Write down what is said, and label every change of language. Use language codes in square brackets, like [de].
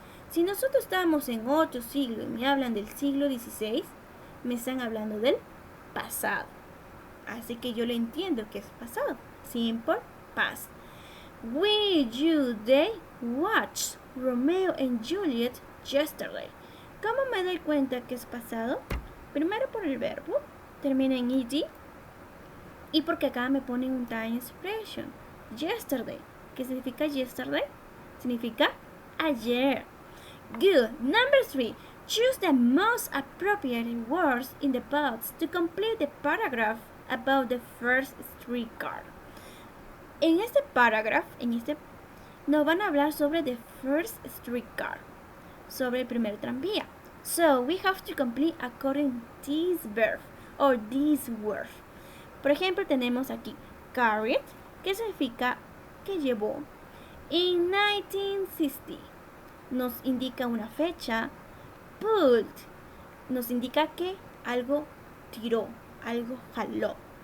[es] Si nosotros estamos en otro siglo y me hablan del siglo XVI, me están hablando del pasado. Así que yo lo entiendo que es pasado. [en] Simple past. We, you, they watched Romeo and Juliet yesterday. [es] ¿Cómo me doy cuenta que es pasado? Primero por el verbo, termina en ed, y porque acá me ponen un [en] time expression, [es] yesterday. ¿Qué significa yesterday? Significa ayer. [en] Good. Number 3. Choose the most appropriate words in the box to complete the paragraph about the first streetcar. [es] En este paragraph, nos van a hablar sobre [en] the first streetcar, [es] sobre el primer tranvía. [en] So we have to complete according this verb or this word. [es] Por ejemplo, tenemos aquí carried, que significa que llevó. [en] In 1960 [es] nos indica una fecha. Pulled nos indica que algo tiró, algo jaló.